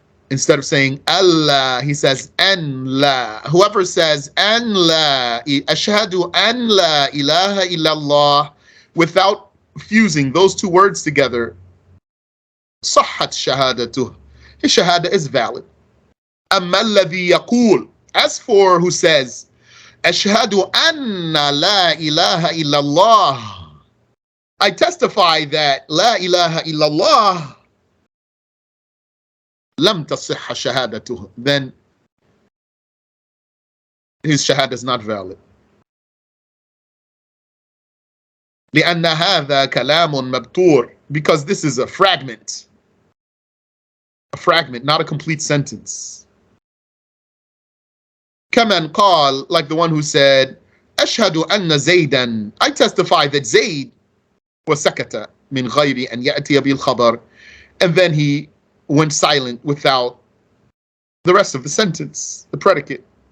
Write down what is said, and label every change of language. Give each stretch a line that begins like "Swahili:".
English: Instead of saying Allah, he says an la. Whoever says an la,
Arabic: Ashhadu an la ilaha illallah,
English: without fusing those two words together,
Arabic: صحت شهادته.
English: His shahada is valid.
Arabic: أما الذي يقول,
English: as for who says,
Arabic: أشهد أن لا إله إلا الله,
English: I testify that
Arabic: لا إله إلا الله, لم تصح شهادته,
English: then his shahada is not valid.
Arabic: لأن هذا كلام مبتور,
English: because this is a fragment, not a complete sentence.
Arabic: كمن قال,
English: like the one who said,
Arabic: أشهد أن زيدا,
English: I testify that Zayd
Arabic: وسكت من غير أن يأتي بالخبر,
English: and then he went silent without the rest of the sentence, the predicate.